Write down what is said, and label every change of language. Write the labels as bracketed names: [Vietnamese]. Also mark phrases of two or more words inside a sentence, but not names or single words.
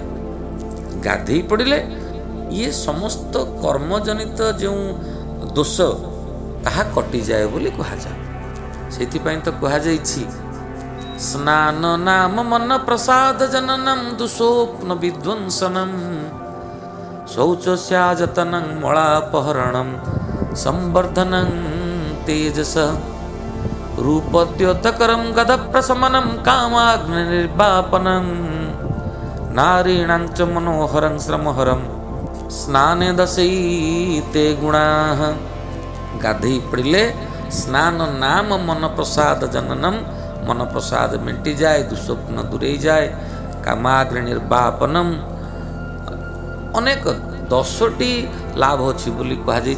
[Odia] ଗାଧେଇ ପଡ଼ିଲେ ଇଏ ସମସ୍ତ କର୍ମଜନିତ ଯେଉଁ ଦୋଷ ତାହା କଟିଯାଏ ବୋଲି କୁହାଯାଏ। ସେଥିପାଇଁ ତ କୁହାଯାଇଛି [Sanskrit] ସ୍ନାନ ନାମ ମନ ପ୍ରସାଦ ଜନନಂ ଦୁଃସ୍ୱପ୍ନ ବିଧ୍ୱଂସନಂ ଶୌଚସ୍ୟାଯତନଂ ମଳାପହರಣಂ ସଂବର୍ଧନଂ ତେଜସ रूपद्योतकरं गदप्रशमनं कामाग्नि निर्वापनं नारीणां च मनोहरं श्रमहरं स्नाने दशैते गुणाः। [Odia] ଗାଧେଇ ପଡ଼ିଲେ [Sanskrit] स्नान नाम मन प्रसाद जननम [Odia] ମନ ପ୍ରସାଦ ମେଟି ଯାଏ ଦୁଃସ୍ୱପ୍ନ ଦୂରେ ଯାଏ [Sanskrit] कामाग्नि निर्वापनम [Odia] अनेक 10ଟି ଲାଭ ଅଛି ବୋଲି କୁହାଯାଇଛି।